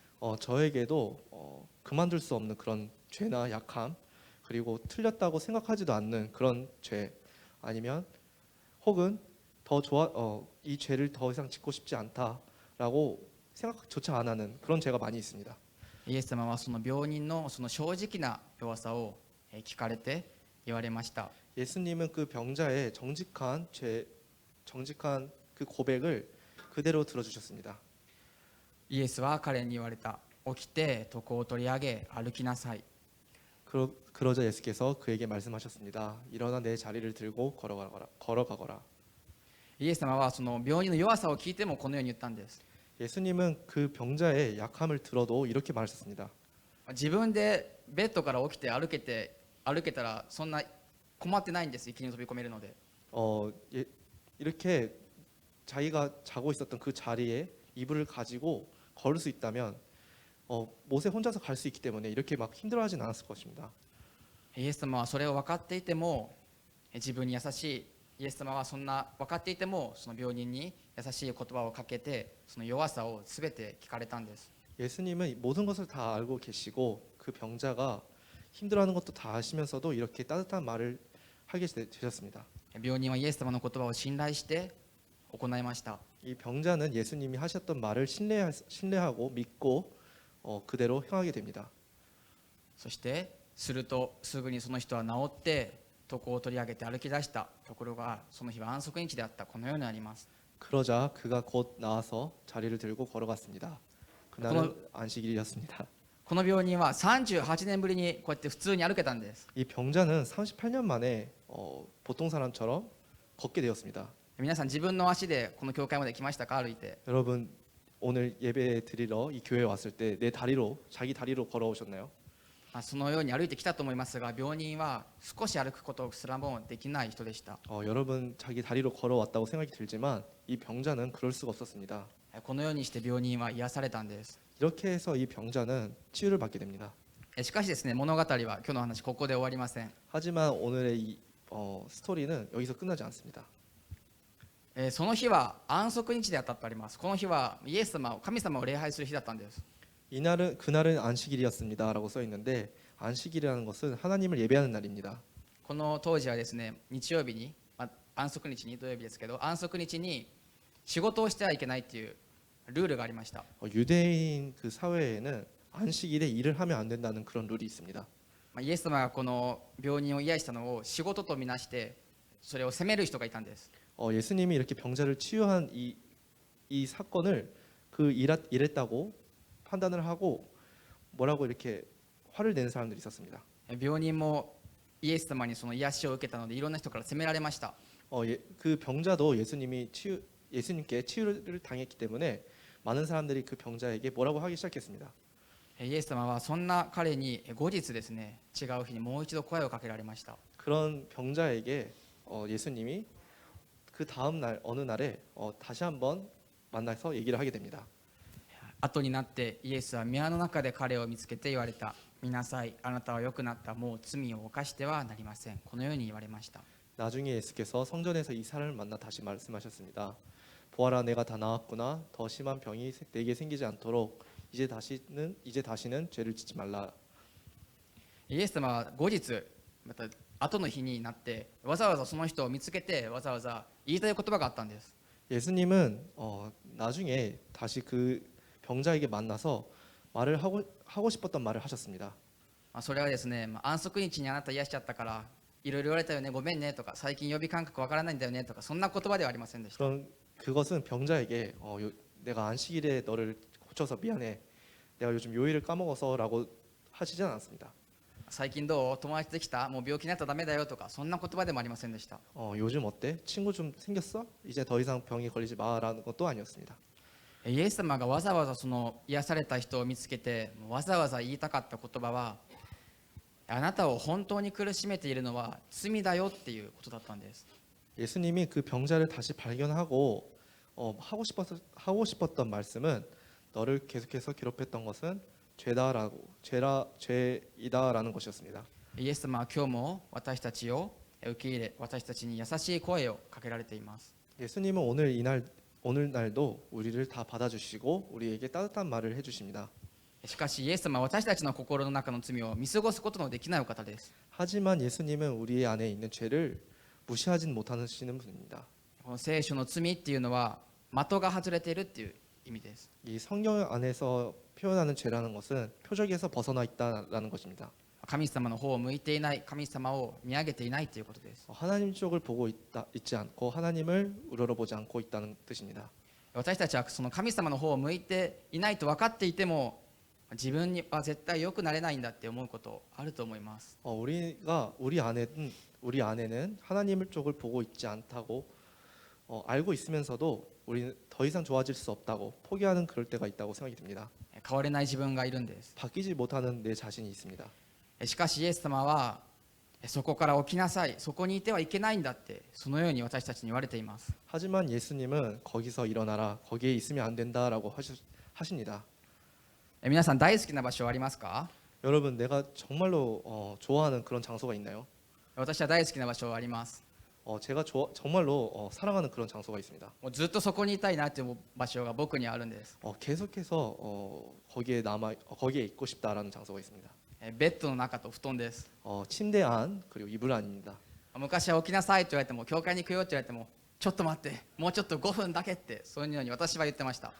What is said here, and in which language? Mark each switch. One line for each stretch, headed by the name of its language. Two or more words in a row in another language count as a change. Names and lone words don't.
Korean: 저에게도 그만둘 수 없는 그런 죄나 약함, 그리고 틀렸다고 생각하지도 않는 그런 죄, 아니면 혹은 이 죄를 더 이상 짓고 싶지 않다라고 생각조차 안 하는 그런 죄가 많이 있습니다.
Japanese: イエス様はその病人のその正直な弱さを聞かれて言われました。
Korean: 예수님은 그 병자의 정직한 그 고백을 그대로 들어주셨습니다.
Japanese: イエスは彼に言われた。起きて床を取り上げ歩きなさい。
Korean: 그러자 예수께서 그에게 말씀하셨습니다. 일어나 내 자리를 들고 걸어가거라.
Japanese: イエス様はその病人の弱さを聞いてもこのように言ったんです。
Korean: 예수님은 그 병자의 약함을 들어도 이렇게 말하셨습니다.
Japanese: 自分でベッドから起きて歩けたらそんな困ってないんです。いきなり飛び込めるので。
Korean: 이렇게 자기가 자고 있었던 그 자리에 이불을 가지고 걸을 수 있다면 못에 혼자서 갈 수 있기 때문에 이렇게 막 힘들어하진 않았을 것입니다.
Japanese: イエス様はそれを分かっていても自分に優しいイエス様はそんな分かっていてもその病人に優しい言葉をかけてその弱さを全て聞かれたんです。
Korean: 예수님은 모든 것을 다 알고 계시고 그 병자가 힘들어하는 것도 다 아시면서도 이렇게 따뜻한 말을 하게 되셨습니다.
Japanese: 病人はイエス様の言葉を信頼して行いました。
Korean: 이 병자는 예수님이 하셨던 말을 신뢰하고 믿고 그대로 행하게 됩니다.
Japanese: そしてするとすぐにその人は治って床を取り上げて歩き出した。ところがその日は安息日であった。このようにあります。
Korean: 그러자 그가 곧 나와서 자리를 들고 걸어갔습니다. 그날은 안식일이었습니다.
Japanese: この病人は38年ぶりにこうやって普通に歩けたんです。
Korean: 이 병자는 38년 만에 보통 사람처럼 걷게 되었습니다.
Japanese: 皆さん自分の足でこの教会まで来ましたか？歩いて。
Korean: 여러분 오늘 예배 드리러 이 교회에 왔을 때 자기 다리로 걸어오셨나요?
Japanese: そのように歩いてきたと思いますが、病人は少し歩くことすらもできない人でした。
Korean: 여러분 자기 다리로 걸어왔다고 생각이 들지만 이 병자는 그럴 수가 없었습니다.
Japanese: このようにして病人は癒されたんです。
Korean: 이렇게 해서 이 병자는 치유를 받게 됩니다.
Japanese: しかしですね、物語は今日の話ここで終わりません。
Korean: 하지만 오늘의 이 스토리는 여기서 끝나지 않습니다.
Japanese: その日は安息日であったとあります。この日はイエス様を神様を礼拝する日だったんです。
Korean: 그날은 안식일이었습니다라고 써 있는데 안식일이라는 것은 하나님을 예배하는 날입니다.
Japanese: この当時はですね、日曜日に、安息日に土曜日ですけど、安息日に仕事をしてはいけないっていうルールがありました。
Korean: 유대인 그 사회에는 안식일에 일을 하면 안 된다는 그런 룰이 있습니다.
Japanese: イエス様がこの病人を癒したのを仕事とみなしてそれを責める人がいたんです。
Korean: 예수님이 이렇게 병자를 치유한 이 사건을 일했다고 판단을 하고 뭐라고 이렇게 화를 내는 사람들이 있었습니다.
Japanese: 病人もイエス様にその癒しを受けたのでいろんな人から責められました。
Korean: 그 병자도 예수님께 치유를 당했기 때문에 많은 사람들이 그 병자에게 뭐라고 하기 시작했습니다.
Japanese: イエス様はそんな彼に後日ですね、違う日にもう一度声をかけられました。
Korean: 그런 병자에게 예수님이 그 다음 날 어느 날에 다시 한번 만나서 얘기를 하게 됩니다.
Japanese: 後になってイエスは宮の中で彼を見つけて言われた。見なさい、あなたは良くなった。もう罪を犯してはなりません。このように言われました。
Korean: 나중에 예수께서 성전에서 이 사람을 만나 다시 말씀하셨습니다. 보아라, 내가 다 나았구나. 더 심한 병이 내게 생기지 않도록 이제 다시는 죄를 짓지 말라.
Japanese: イエス様は後日また後の日になってわざわざその人を見つけてわざわざ言いたい言葉があったんです。
Korean: 예수님은 나중에 다시 그 병자에게 만나서 말을 하고 싶었던 말을 하셨습니다.
Japanese: それはですね、安息日にあなた癒しちゃったからいろいろ言われたよね、ごめんねとか、最近予備感覚わからないんだよねとか、そんな言葉ではありませんでした。
Korean: 그것은 병자에게 내가 안식일에 너를 고쳐서 미안해. 내가 요즘 요일을 까먹어서라고 하시진 않았습니다.
Japanese: 最近どう友達できたもう病気になったらダメだよとかそんな言葉でもありませんでした。
Korean: 요즘 어때? 친구 좀 생겼어? 이제 더 이상 병에 걸리지 마라는 것도 아니었습니다.
Japanese: イエス様がわざわざその癒された人を見つけてわざわざ言いたかった言葉は、あなたを本当に苦しめているのは罪だよっていうことだったんです。
Korean: 예수님이 그 병자를 다시 발견하고 하고 싶었던 말씀은 너를 계속해서 괴롭혔던 것은 죄이다라는 것이었습니다.
Japanese: イエス様は今日も私たちを受け入れ、私たちに優しい声をかけられています。
Korean: 예수님은 오늘날도 우리를 다 받아주시고 우리에게 따뜻한 말을 해주십니다.
Japanese: しかしイエス様は私たちの心の中の罪を見過ごすことのできないお方です。
Korean: 하지만 예수님은 우리 안에 있는 죄를 무시하진 못하시는 분입니다.
Japanese: この聖書の罪っていうのは的が外れているっていう意味です。
Korean: 이 성경 안에서 표현하는 죄라는 것은 표적에서 벗어나 있다라는 것입니다.
Japanese: 神様の方を向いていない、神様を見上げていないということです。
Korean: 하나님 쪽을 보고 있지 않고 하나님을 우러러보지 않고 있다는 뜻입니다.
Japanese: 私たちはその神様の方を向いていないと分かっていても自分には絶対良くなれないんだって思うことあると思います。
Korean: 우리 안에는 하나님 쪽을 보고 있지 않다고 알고 있으면서도 우리는 더 이상 좋아질 수 없다고 포기하는 그럴 때가 있다고 생각이 듭니다.
Japanese: 変われない自分がいるんです。
Korean: 바뀌지 못하는 내 자신이 있습니다.
Japanese: しかしイエス様はそこから起きなさい、そこにいてはいけないんだってそのように私たちに言われています。
Korean: 하지만 예수님은 거기서 일어나라, 거기에 있으면 안 된다라고 하십니다.
Japanese: 皆さん大好きな場所はありますか？
Korean: 여러분, 내가 정말로 좋아하는 그런 장소가 있나요?
Japanese: 私は大好きな場所はあります。
Korean: 제가 정말로 사랑하는 그런 장소가 있습니다.
Japanese: もうずっとそこにいたいなという場所が僕にあるんです。
Korean: 계속해서 거기에 있고 싶다라는 장소가 있습니다.
Japanese: ベッドの中と布団です。
Korean: 침대 안 그리고 이불 안입니다.
Japanese: 昔は起きなさいと言われても、教会に行くよって言われても、ちょっと待って、もうちょっと5分だけってそういうように私は言ってました。